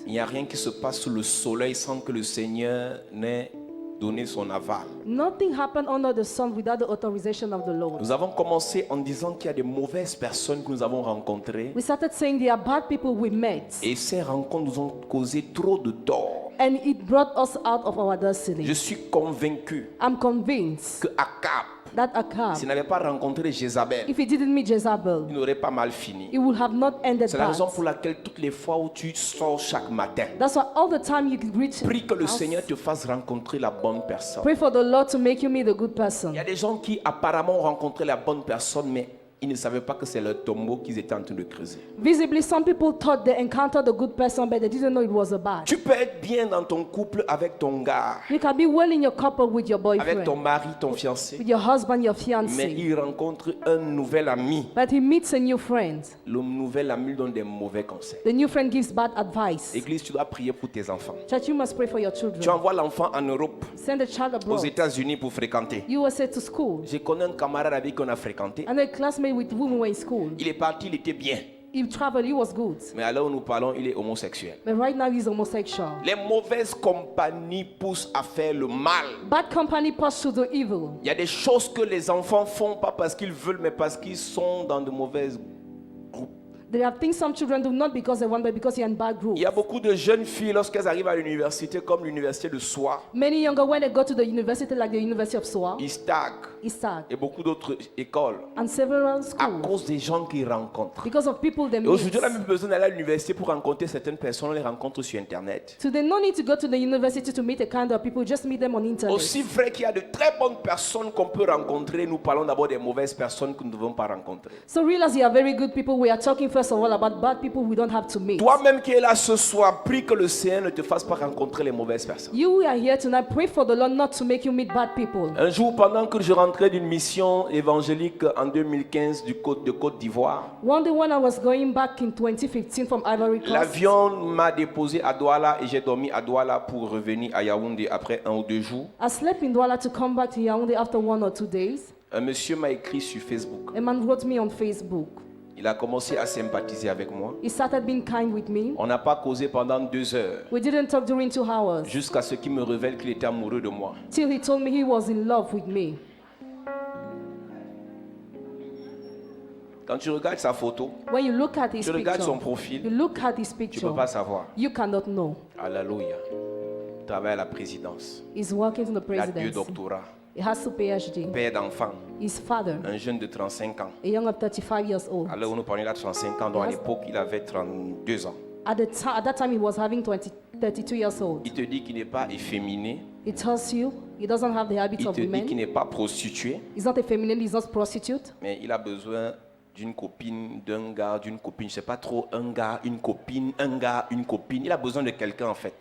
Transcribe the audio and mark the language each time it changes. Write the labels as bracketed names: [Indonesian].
[French] Il n'y a rien qui se passe sous le soleil sans que le Seigneur n'ait donné son aval. [English] Nothing happened under the sun without the authorization of the Lord. [French] Nous avons commencé en disant qu'il y a de mauvaises personnes que nous avons rencontrées [English] We started saying there are bad people we met, [French] et ces rencontres nous ont causé trop de tort. [English] and it brought us out of our destiny. [French] Je suis convaincu [English] I'm convinced [French] que Akab, [English] that Ahab, [French] s'il n'avait pas rencontré Jézabel, [English] if he didn't meet Jezebel, [French] il n'aurait pas mal fini. [English] it would have not ended [French] C'est la raison [English] bad. [French] pour laquelle toutes les fois où tu sors chaque matin, [English] That's why all the time you reach [French] prie que le [English] house, [French] Seigneur te fasse rencontrer la bonne personne. [English] pray for the Lord to make you meet a good person. [French] Il y a des gens qui apparemment ont rencontré la bonne personne, mais ils ne savaient pas que c'est leur tombeau qu'ils étaient en train de creuser. [English] Visibly, some people thought they encountered a good person, but they didn't know it was a bad. [French] Tu peux être bien dans ton couple avec ton gars, [English] You can be well in your couple with your [French] avec ton [English] boyfriend, [French] mari, ton fiancé, [English] with your husband, your [French] mais [English] fiancé, [French] il rencontre un nouvel ami. [English] but he meets a new friend. [French] Le nouvel ami lui donne des mauvais conseils. [English] The new friend gives bad advice. [French] Église, tu dois prier pour tes enfants. [English] Church, you must pray for your [French] Tu [English] children. [French] envoies l'enfant en Europe, [English] Send a child [French] aux [English] abroad. [French] États-Unis pour fréquenter. [English] USA to school. [French] J'ai connu un camarade avec qui on a fréquenté. [English] And a classmate with whom we were in school. [French] Il est parti, il était bien. [English] He traveled, he was good. [French] Mais à l'heure où nous parlons, il est homosexuel. [English] But right now he's homosexual. [French] Les mauvaises compagnies poussent à faire le mal. [English] Bad company pushed to do evil. [French] Il y a des choses que les enfants font pas parce qu'ils veulent, mais parce qu'ils sont dans de mauvaises groupes. [English] There are things some children do not because they want, but because they're in bad groups. [French] Il y a beaucoup de jeunes filles lorsqu'elles arrivent à l'université, comme l'université de Soie, Many younger, when they go to the university, like the University of Soa, Istag [English] Isaac, [French] et beaucoup d'autres écoles, [English] and several [French] à [English] schools, [French] cause des gens qu'ils rencontrent. [English] because of people they [French] Et [English] meet. [French] aujourd'hui, on n'a même besoin d'aller à l'université pour rencontrer certaines personnes, on les rencontre sur Internet. [English] So they no need to go to the university to meet a kind of people, just meet them on internet. [French] Aussi vrai qu'il y a de très bonnes personnes qu'on peut rencontrer, nous parlons d'abord des mauvaises personnes que nous ne devons pas rencontrer. [English] So real as you are very good people, we are talking first of all about bad people we don't have to meet. [French] Toi-même qui es là ce soir, prie que le Seigneur ne te fasse pas rencontrer les mauvaises personnes. [English] You are here tonight, pray for the Lord not to make you meet bad people. [French] Un jour, pendant que je rentrais d'une mission évangélique en 2015 de Côte d'Ivoire, [English] One day when I was going back in 2015 from Ivory Coast, [French] l'avion m'a déposé à Douala et j'ai dormi à Douala pour revenir à Yaoundé après 1 ou 2 jours. [English] I slept in Douala to come back to Yaoundé after 1 or 2 days. [French] Un monsieur m'a écrit sur Facebook. [English] A man wrote me on Facebook. [French] Il a commencé à sympathiser avec moi. [English] He started being kind with me. [French] On n'a pas causé pendant 2 heures, [English] We didn't talk during 2 hours [French] jusqu'à ce qu'il me révèle qu'il était amoureux de moi. [English] till he told me he was in love with me. [French] Quand tu regardes sa photo, [English] When you look at his [French] tu regardes son [English] picture, [French] profil, [English] you look at his [French] tu ne [English] picture, [French] peux pas savoir. [English] you cannot know. [French] Alléluia. Il travaille à la présidence. [English] He's working in the [French] Il a 2 [English] presidency. [French] doctorats. [English] He has 2 PhD. [French] Père d'enfant. [English] His father, [French] Un jeune de 35 ans. [English] a young of 35 years old. [French] À l'heure où nous parlons, il a 35 ans, donc à l'époque, il avait 32 ans. [English] At that time, he was having 32 years old. [French] Il te dit qu'il n'est pas efféminé. [English] He tells you he doesn't have the habits [French] Il [English] of [French] te dit qu'il [English] women. [French] n'est pas prostitué. [English] He's not a feminine, he's not prostitute. [French] Mais il a besoin d'une copine, d'un gars, d'une copine. Je ne sais pas trop, un gars, une copine, un gars, une copine. Il a besoin de quelqu'un en fait.